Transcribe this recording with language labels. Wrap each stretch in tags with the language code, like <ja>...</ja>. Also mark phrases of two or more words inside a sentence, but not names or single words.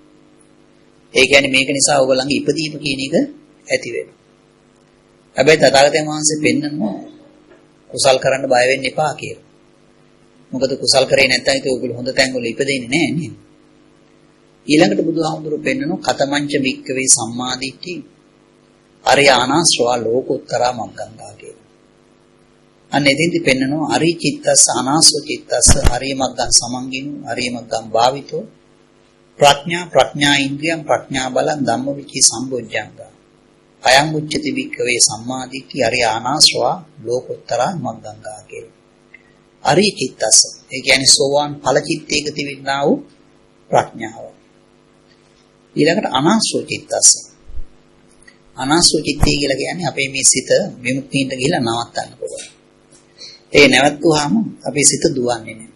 <si>ඒ කියන්නේ මේක නිසා ඔයගොල්ලන්ගේ ඉපදීම කියන එක ඇති වෙනවා. හැබැයි තථාගතයන් වහන්සේ පෙන්නනවා කුසල් කරන්න බය වෙන්න එපා කියලා. මොකද කුසල් කරේ නැත්නම් ඒක ඔයගොල්ලෝ හොඳ තැන් වල ඉපදෙන්නේ නැහැ නේද? ඊළඟට බුදුහාමුදුරුවෝ පෙන්නනවා</si> <pi>කතමංච වික්කවේ සම්මාදිට්ඨි අරියානාශ්‍රවා ලෝකෝත්තරා මග්ගංගා කියලා.</pi> <si>අන්න එතෙන්දි පෙන්නනවා</si> <pi>අරි චිත්තස්ස අනාසව චිත්තස්ස හරිය මග්ගං සමංගිනු හරිය මග්ගං භාවිතෝ ප්‍රඥා ඉන්ද්‍රියං ප්‍රඥා බලං ධම්මවිචී සම්බොජ්ජංගා අයං උච්චති වික්කවේ සම්මාදිට්ඨි අරියානාශ්‍රවා ලෝකෝත්තරා මග්ගංගා කියලා. අරි චිත්තස්ස</pi> <si>ඒ කියන්නේ සෝවාන් ඵල චිත්තයක තිබෙනා වූ ප්‍රඥාව.</si> <pi>ඊළඟට අනාසව චිත්තස්ස.</pi> <si>අනාසව චිත්තය කියලා කියන්නේ අපේ මේ සිත විමුක්තියට ගිහිලා නවත්තන්න පුළුවන්. ඒ නැවතුවාම අපේ සිත දුවන්නේ නැහැ.</si>